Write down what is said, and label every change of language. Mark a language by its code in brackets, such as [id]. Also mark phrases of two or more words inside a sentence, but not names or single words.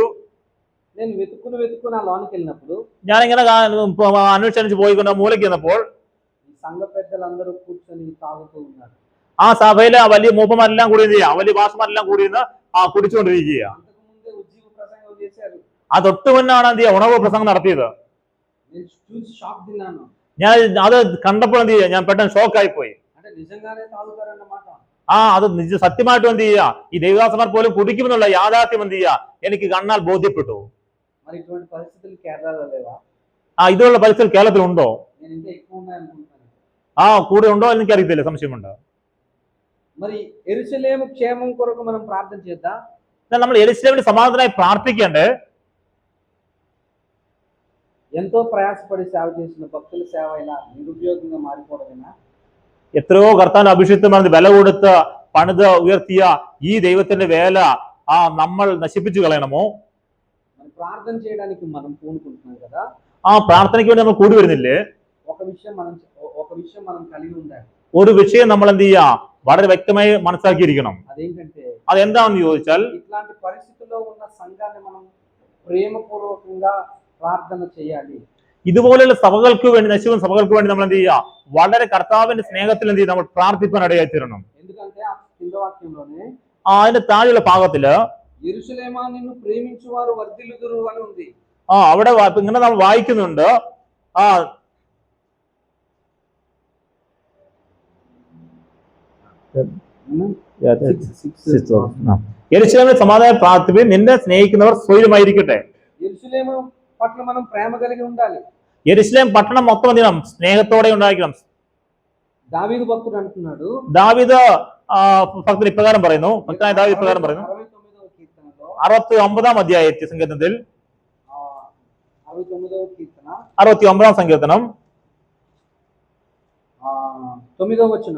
[te] నేను వెతుక్కుని ఆ లోనికి వెళ్ళినప్పుడు [ml] ഞാനിങ്ങനെ അന്വേഷിച്ച് പോയിക്കൊണ്ട് മൂലയ്ക്ക് ചെന്നപ്പോൾ [te] ఈ సంఘ పెద్దలందరూ కూర్చొని తాగుతూ ఉన్నారు. [ml] ആ സഭയിലെ വലിയ മൂപ്പന്മാരെല്ലാം കൂടി എന്ത് ചെയ്യുക? വലിയ ഭാഷമാരെല്ലാം കൂടി നിന്ന് കുടിച്ചുകൊണ്ടിരിക്കുക. [te] అంతకు ముందే ఉజ్జీవ ప్రసంగం చేశారు. [ml] ആ തൊട്ട് മുന്നാണ് എന്ത് ചെയ്യുക? ഉണർവ് പ്രസംഗം നടത്തിയത്. [te] నేను చూసి షాక్ తిన్నాను. [ml] ഞാൻ അത് കണ്ടപ്പോൾ എന്ത് ചെയ്യുക? ഞാൻ പെട്ടെന്ന് ഷോക്കായി പോയി. [te] అంటే నిజంగానే తాగుతారన్నమాట. [ml] അത് സത്യമായിട്ടും എന്ത് ചെയ്യുക? ഈ ദൈവദാസന്മാർ പോലും കുടിക്കുമെന്നുള്ള യാഥാർത്ഥ്യം എന്ത് ചെയ്യുക? എനിക്ക് കണ്ണാൽ ബോധ്യപ്പെട്ടു. [te] మరి ఇటువంటి పరిస్థితులు కేరళలో లేవా? [ml] ഇതുള്ള പരിസ്ഥിതി കേരളത്തിലുണ്ടോ? [te] నేను ఇంకా ఎక్కువ ఉన్నాయనుకుంటున్నాను. [ml] കൂടെ ഉണ്ടോ എന്ന് എനിക്കറിയത്തില്ല, സംശയമുണ്ട്. [te] మరి యెరూషలేము క్షేమం కొరకు మనం ప్రార్థన చేద్దాం. [ml] എന്നാൽ നമ്മൾ യെരൂശലേമിന്റെ സമാധാനത്തിനായി പ്രാർത്ഥിക്കേണ്ടേ? [te] ఎంతో ప్రయాసపడి సేవ చేసిన భక్తుల సేవ అయినా నిరుపయోగంగా మారిపోవడమేనా? [ml] എത്രയോ കർത്താവിന്റെ അഭിഷിക്തമാണെന്ന് വില കൊടുത്ത് പണിത് ഉയർത്തിയ ഈ ദൈവത്തിന്റെ വേല നമ്മൾ നശിപ്പിച്ചു കളയണമോ? [te] మరి ప్రార్థన చేయడానికి మనం పూనుకుంటున్నాం కదా. [ml] ആ പ്രാർത്ഥനയ്ക്ക് വേണ്ടി നമ്മൾ കൂടി വരുന്നില്ലേ? [te] ఒక విషయం మనం కలిగి ఉండాలి. [ml] ഒരു విషయం നമ്മൾ എന്ത് ചെയ്യുക? വളരെ വ്യക്തമായി മനസ്സിലാക്കിയിരിക്കണം. [te] అదేంటంటే, [ml] അതെന്താണെന്ന് ചോദിച്ചാൽ, [te] ఇట్లాంటి పరిస్థితుల్లో ఉన్న సంఘాన్ని మనం ప్రేమపూర్వకంగా ప్రార్థన చేయాలి. [ml] ഇതുപോലെയുള്ള സഭകൾക്ക് വേണ്ടി, നശിക്കുന്ന സഭകൾക്ക് വേണ്ടി നമ്മൾ എന്ത് ചെയ്യുക? വളരെ കർത്താവിന്റെ സ്നേഹത്തിൽ എന്ത് ചെയ്യും? നമ്മൾ പ്രാർത്ഥിക്കാൻ ഇടയായി തീരണം. [te] ఎందుకంటే ఆ కింద వాక్యంలోనే [ml] അതിന്റെ താഴെയുള്ള ഭാഗത്തില് [te] యెరూషలేమా నిన్ను ప్రేమించువారు వర్ధిల్లుదురు అని ఉంది. [ml] അവിടെ ഇങ്ങനെ നമ്മൾ വായിക്കുന്നുണ്ട്. യെരൂശലേമിൽ സമാധാനം പ്രാർത്ഥിപ്പിൻ, നിന്നെ സ്നേഹിക്കുന്നവർ സ്വൈരമായിരിക്കട്ടെ. [te] యెరూషలేము పట్ల మనం ప్రేమ కలిగి ఉండాలి. [ml] യെരൂശലേം పట్టణం మొత్తం എന്ത് ചെയ്യണം? സ്നേഹത്തോടെ ഉണ്ടായിരിക്കണം. [te] దావీదు భక్తుడు అంటున్నాడు, [ml] ദാവീദ് ഭക്തൻ ഇപ്രകാരം പറയുന്നു, ഭക്തനായ ദാവീദ് ഇപ്രകാരം പറയുന്നു. [te] 69వ కీర్తనలో [ml] 69ാം അധ്യായത്തിൽ സങ്കീർത്തനത്തിൽ [te] 69వ కీర్తన [ml] 69ാം സങ്കീർത്തനം [te] 9వ వచనం,